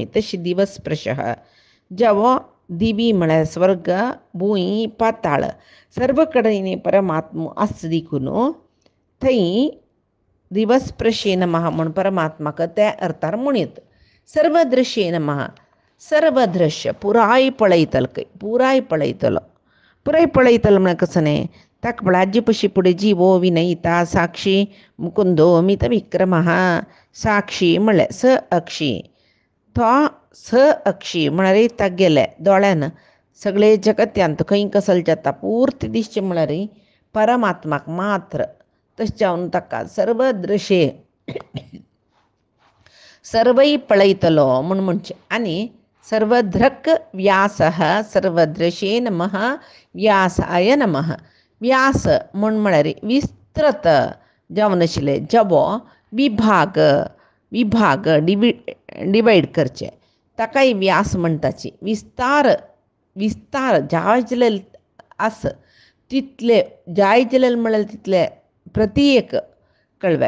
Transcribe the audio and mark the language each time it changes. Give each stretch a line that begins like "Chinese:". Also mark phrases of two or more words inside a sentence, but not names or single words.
Konkani: तशी दिवस्पृशः जेवो दिवी म्हळ्यार स्वर्ग, भूंय, पाताळ सर्व कडेन परमात्मो आस देखून थंय
Sanskrit: दिवस्पृशे नमः
Konkani: म्हण परमात्माक त्या अर्थार म्हणत.
Sanskrit: सर्वदृश्ये नमः.
Konkani: सर्व दृश्य पुराय पळयतलो, पुराय पळयतलो. पुराय पळयतलो म्हळ्यार कसो न्ही, ताका म्हळ्यार हाजे पशी फुडें
Sanskrit: जिवो विनयता साक्षी मुकुंदो मित विक्रमः.
Konkani: साक्षी म्हळ्यार स अक्षी, तो स अक्षी म्हळ्यार तागेले दोळ्यान सगळे जगत्यांत खंय कसल जाता पुर्ती दिसचें म्हळ्यार परमात्माक मात्र तशें जावन ताका सर्व दृशे सर्वै पळयतलो म्हूण म्हणचें आनी
Sanskrit: सर्वधृक् व्यासः सर्वदृशे नमः व्यासाय नमः.
Konkani: व्यास म्हळ्यार विस्तृत जावन आशिल्लें जबो विभाग विभाग डिवायड करचें ताकाय व्यास म्हणटाची. विस्तार विस्तार जाय जाल्यार आस तितले जाय जाल्यार म्हळ्यार तितले प्रत्येक कळव्या.